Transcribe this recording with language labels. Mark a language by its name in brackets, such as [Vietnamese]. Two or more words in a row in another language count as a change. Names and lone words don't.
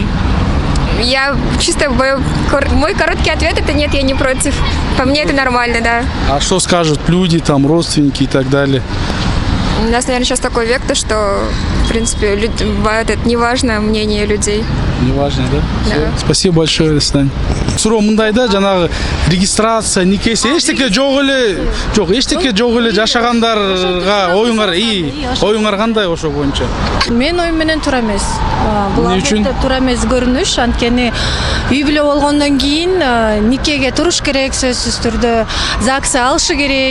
[Russian] Я чисто, мой короткий ответ это нет, я не против. По мне это нормально, да. А что скажут люди, там, родственники и так далее? У нас, наверное, сейчас такой век, то что, в принципе, это не важно мнение людей. Не важно, да? Да. Все. Спасибо большое, до свидания. [Kyrgyz] Суроо мындай да, жанагы регистрация, никеси эчтеке жок эле жашагандарга оюңар кандай ошо боюнча? Мен оюм менен туура эмес. Бул Эмне үчүн? албетте туура эмес көрүнүш, анткени үй бүлө болгондон кийин никеге туруш керек, сөзсүз түрдө ЗАГС алышы керек.